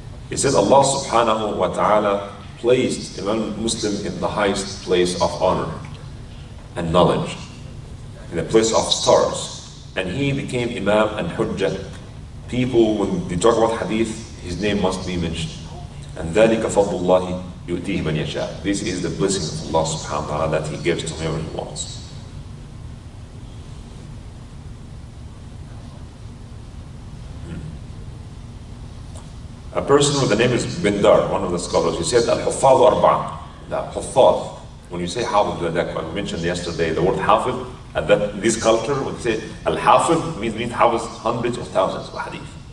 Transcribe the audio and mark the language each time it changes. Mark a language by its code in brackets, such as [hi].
[en] He said Allah subhanahu wa ta'ala placed Imam Muslim in the highest place of honor and knowledge, in the place of stars. And he became Imam and Hujjah. People, when they talk about Hadith, his name must be mentioned. [ar] And ذَلِكَ فَضْلُ اللَّهِ يُؤْتِيهِ مَنْ يَشَاءُ. [en] This is the blessing of Allah subhanahu wa ta'ala that He gives to whoever He wants. A person with the name is Bindar, one of the scholars, he said, Al-Huffaz Arba'a. The Huffaz, when you say Hafid, like I mentioned yesterday, the word Hafid, and that this culture would say Al-Hafid means Hafiz hundreds of thousands of hadith.